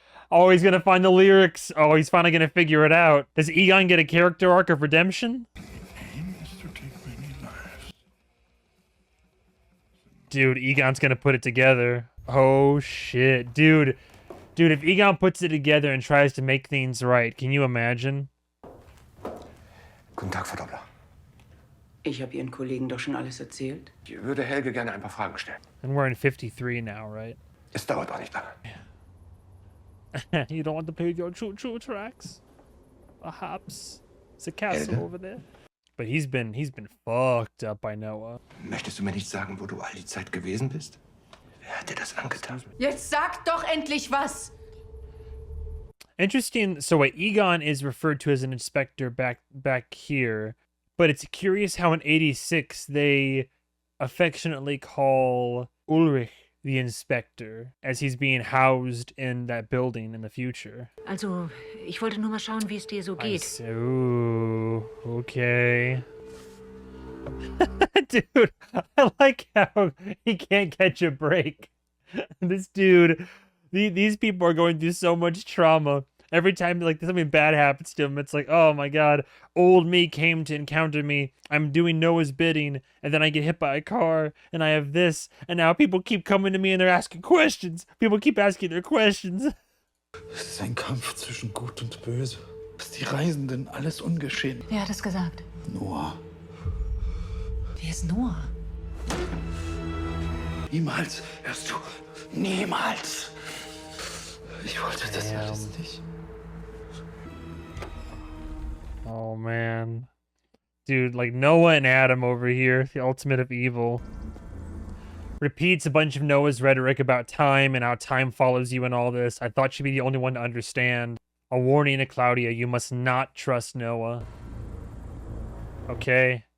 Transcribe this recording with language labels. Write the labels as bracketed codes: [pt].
[en] Oh, he's gonna find the lyrics. Oh, he's finally gonna figure it out. Does Egon get a character arc of redemption? Aim is to take many Dude, Egon's gonna put it together. Oh shit. Dude, if Egon puts it together and tries to make things right, can you imagine? [de] Guten Tag, Frau Doppler. Ich habe Ihren Kollegen doch schon alles erzählt. Ich würde Helge gerne ein paar Fragen stellen. [en] And we're in 53 now, right? [de] Es dauert auch nicht lange. [en] You don't want to play with your choo-choo tracks? Perhaps. It's a castle Helge? over there. But he's been fucked up by Noah. [de] Möchtest du mir nicht sagen, wo du all die Zeit gewesen bist? Wer hat dir das angetan? Jetzt sag doch endlich was! [en] Interesting. So wait, Egon is referred to as an inspector back here, but it's curious how in 86 they affectionately call Ulrich the inspector as he's being housed in that building in the future. [de] Also, ich wollte nur mal schauen, wie es dir so geht. [en] Ooh, okay. Dude, I like how he can't catch a break. This dude, these people are going through so much trauma. Every time like something bad happens to him, it's like, oh my god, old me came to encounter me. I'm doing Noah's bidding, and then I get hit by a car, and I have this, and now people keep coming to me and they're asking questions. People keep asking their questions. [de] Es ist ein Kampf zwischen Gut und Böse. Bis die Reisenden alles ungeschehen. Wer hat es gesagt? Noah. Wer ist Noah? Niemals hörst du. Niemals. Ich wollte das alles nicht. [en] Oh man. Dude, like Noah and Adam over here, the ultimate of evil. Repeats a bunch of Noah's rhetoric about time and how time follows you and all this. I thought she'd be the only one to understand. A warning to Claudia, you must not trust Noah. Okay.